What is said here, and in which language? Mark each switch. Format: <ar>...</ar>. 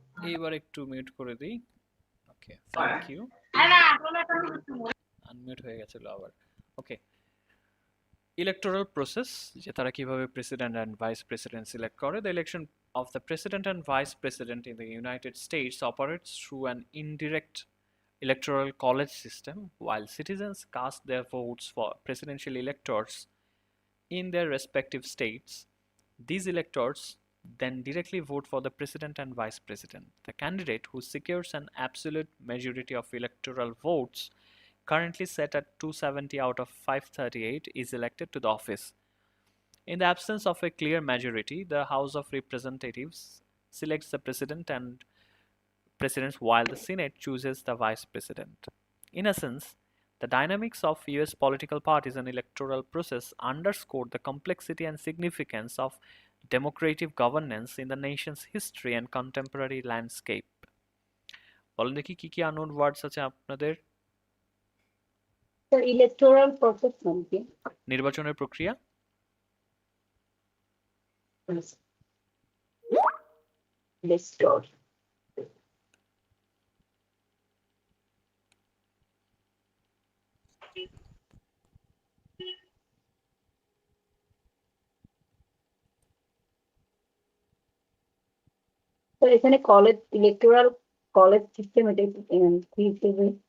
<bn>এইবার একটু মিউট করে দিই। ওকে, থ্যাংক ইউ। আনমিউট হয়ে গেছিল আবার। ওকে, ইলেকটোরাল প্রসেস, যে তারা কিভাবে</bn> <en>president and vice president</en> <bn>select করে।</bn> <en>The election of the president and vice president in the United States operates through an indirect electoral college system. While citizens cast their votes for presidential electors in their respective states, these electors then directly vote for the president and vice president. The candidate who secures an absolute majority of electoral votes, currently set at 270 out of 538, is elected to the office. In the absence of a clear majority, the House of Representatives selects the president and presidents, while the Senate chooses the vice president. In essence, the dynamics of US political parties and electoral process underscore the complexity and significance of democratic governance in the nation's history and contemporary landscape.</en> <bn>বলেন দেখি কি কি</bn> <en>unknown words</en> <bn>আছে আপনাদের? Sir electoral process মানে কি? নির্বাচনের প্রক্রিয়া। Electoral তো এখানে কলেজ ইলেকটোরাল কলেজ সিস্টেম, এটা কি হিসেবে?</bn>